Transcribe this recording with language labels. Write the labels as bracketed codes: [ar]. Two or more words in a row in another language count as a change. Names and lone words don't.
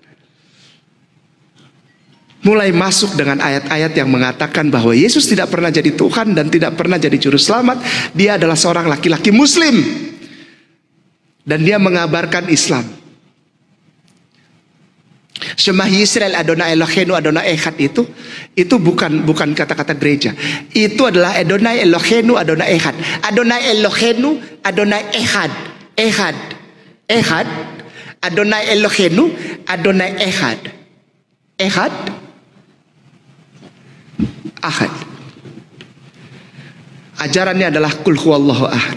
[id] Mulai masuk dengan ayat-ayat yang mengatakan bahwa Yesus tidak pernah jadi Tuhan dan tidak pernah jadi juru selamat. Dia adalah seorang laki-laki Muslim. Dan dia mengabarkan Islam. [he] שמע ישראל אדוני אלוהינו אדוני אחד [id] itu bukan kata-kata gereja. Itu adalah [he] אדוני אלוהינו אדוני אחד. אדוני אלוהינו אדוני אחד. Echad. אדוני אלוהינו אדוני אחד. Echad. [id] Ahad. Ajarannya adalah [ar] قل هو الله أحد.